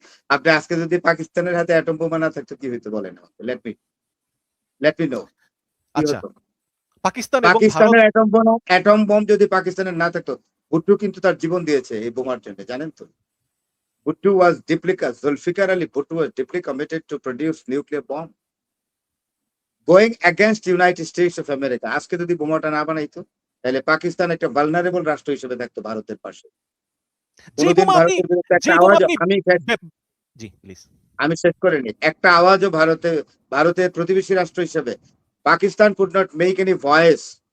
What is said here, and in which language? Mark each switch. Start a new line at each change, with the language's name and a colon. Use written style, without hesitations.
Bangla: আপনি আজকে যদি পাকিস্তানের হাতে অ্যাটম বোমা না থাকতো কি হইতো বলেন?
English: Let me know.
Bangla: আচ্ছা, পাকিস্তান এবং ভারত পাকিস্তানের অ্যাটম বম যদি পাকিস্তানের না থাকতো, ভুট্টো কিন্তু তার জীবন দিয়েছে এই বোমার জন্য, জানেন তো?
English: Bhutto was deeply, Zulfikar Ali Bhutto was deeply committed to produce nuclear bomb, going against United States of America.
Bangla: আজকে যদি বোমাটা না বানাইতো তাহলে পাকিস্তান একটা ভালনারেবল রাষ্ট্র হিসেবে থাকতো ভারতের পাশে। কোনদিন ভারতের বিরুদ্ধে একটা আওয়াজ জি প্লিজ আমি শেষ করে নিই, একটা আওয়াজও ভারতের প্রতিবেশী রাষ্ট্র হিসেবে Pakistan
English: Could not make any voice.